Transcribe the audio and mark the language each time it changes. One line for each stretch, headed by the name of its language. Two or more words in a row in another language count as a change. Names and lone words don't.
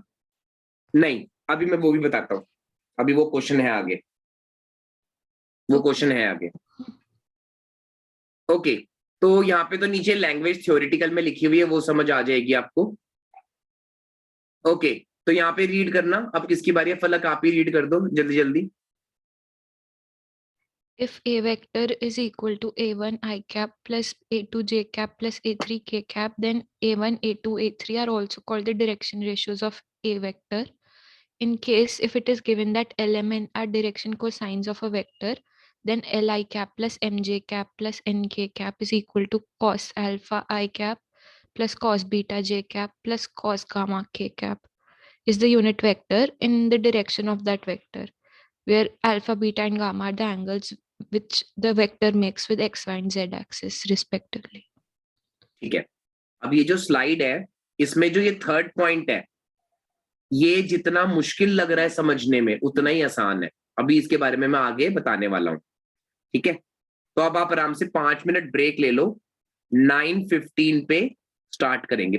Hindi: नहीं, अभी मैं वो भी बताता हूं, अभी वो क्वेश्चन है आगे, वो क्वेश्चन है आगे। ओके, तो यहाँ पे तो नीचे
English: language theoretical
Hindi: में लिखी हुई है, वो समझ आ जाएगी आपको। ओके, तो यहाँ पे रीड करना, अब किसकी बारी है? फलक आप ही रीड कर दो जल्दी जल्दी।
English: If a vector is equal to a1 I cap plus a2 j cap plus a3 k cap, then a1, a2, a3 are also called the direction ratios of a vector. In case if it is given that Lm and are direction cosines of a vector, then Li cap plus mj cap plus nk cap is equal to cos alpha I cap plus cos beta j cap plus cos gamma k cap is the unit vector in the direction of that vector, where alpha, beta, and gamma are the angles which the vector makes with x, y, and z axis respectively.
Hindi: ठीक है, अब ये जो स्लाइड है, इसमें जो ये
English: third point
Hindi: है, ये जितना मुश्किल लग रहा है समझने में उतना ही आसान है। अभी इसके बारे में मैं आगे बताने वाला हूं, ठीक है? तो अब आप आराम से 5
English: minute break
Hindi: ले लो, 9:15 पे स्टार्ट करेंगे।